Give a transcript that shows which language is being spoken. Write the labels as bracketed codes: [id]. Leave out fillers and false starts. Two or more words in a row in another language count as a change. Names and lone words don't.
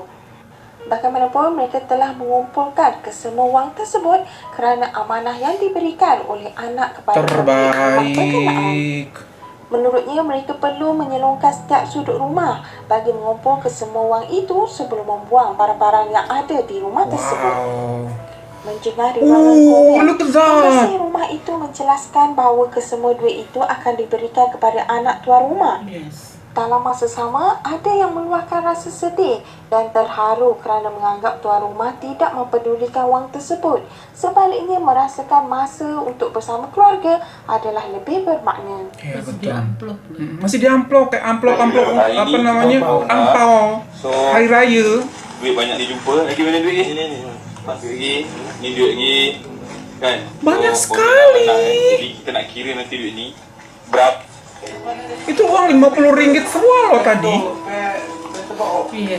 [ms] Bagaimanapun, mereka telah mengumpulkan kesemua wang tersebut kerana amanah yang diberikan oleh anak kepada pemilik rumah berkenaan. Terbaik. Menurutnya, mereka perlu menyelongkan setiap sudut rumah bagi mengumpul kesemua wang itu sebelum membuang barang-barang yang ada di rumah tersebut. [en] Wow. [ms] Menjengah di ruangan komen, [en] look at that. [ms] pembersih rumah itu menjelaskan bahawa kesemua duit itu akan diberikan kepada anak tuan rumah. [en] Yes. [ms] Dalam masa sama, ada yang meluahkan rasa sedih dan terharu kerana menganggap tuan rumah tidak mempedulikan wang tersebut. Sebaliknya, merasakan masa untuk bersama keluarga adalah lebih bermakna. Ya, [id] Masih di [ms] betul. [id] amplop. Masih di amplop, kayak amplop apa namanya? Angpau. [en] So- [ms] Hari raya. Duit banyak dijumpa. Lagi mana duit ni? Ni. Masih lagi. Ni duit lagi. Kan? Banyak [en] So, [ms] sekali. Jadi kita nak kira nanti duit ni berapa. [id] Itu uang 50 ringgit semua loh tadi. Iya.